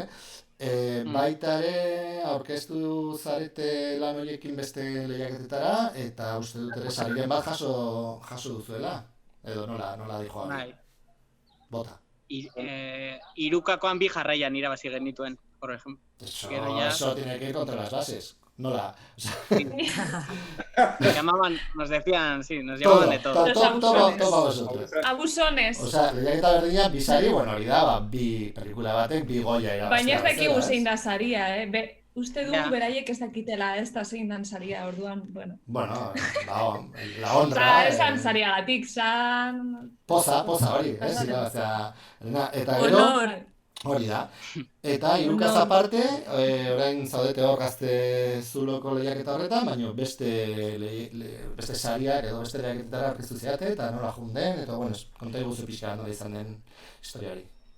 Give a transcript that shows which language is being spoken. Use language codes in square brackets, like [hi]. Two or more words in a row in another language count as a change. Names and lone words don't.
[eu] Baita ere aurkeztu zarete lan horiekin beste lehiaketetara, eta uste dut ere sariren bat jaso duzuela, edo nola dijo hori. Bota. Irukakoan 2 jarraian irabazi genituen, [es] por ejemplo. Eso tiene que ir contra las bases. [eu] Nola. [es] Nos decían, sí, nos llamaban de todo. Los abusones. Vosotros. Abusones. [eu] Lehiaketa berdina, 2 sari, bueno, hori da, 2 pelikula batek, 2 Goya irabaztea. Baina ez dakigu zein da saria, Uste dugu beraiek ez dakitela ez da zein dan saria, orduan, bueno. [es] Bueno, la honra. [eu] Esan sariagatik, zan... Poza hori, ez? Eta gero... Hori da. Eta Irukaz aparte, orain zaudete hor Gaztezuloko lehiaketa horretan, baina beste sariak edo beste lehiaketetara aurkeztu zeate, eta nola junden, eta bueno, konta iguzu pixka nola izan den historia hori.